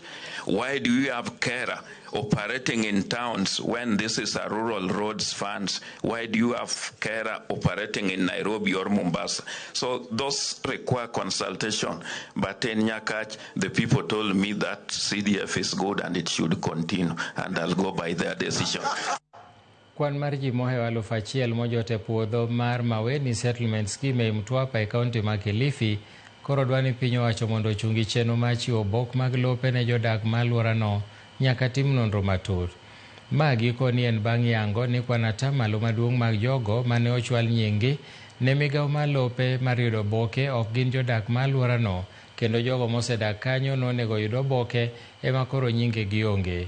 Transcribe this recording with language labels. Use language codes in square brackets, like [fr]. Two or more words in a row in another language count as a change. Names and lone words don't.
[en] Why do we have Kera operating in towns when this is a rural roads funds? Why do you have Kera operating in Nairobi or Mombasa? So those require consultation. But in Nyakach, the people told me that CDF is good and it should continue, and I'll go by their decision. [luo] Kwan mar ji mohewo 1,000 mojote puodho mar Maweni Settlement Scheme e Mtwapa e kaunti ma Kilifi koro dwani piny owacho mondo ochungi chenro mar chiwo obok mag lope ne jodak ma alworano nyaka tim nonro matut. Ma gikoni en bang' yango ni kwan atamalo maduong' mag jogo mane ochwal nyingi ne migawo mar lope mar yudo oboke ok gin jodak ma alworano, kendo jogo mosedak kanyo nonego yud oboke ema koro nyinge gionge.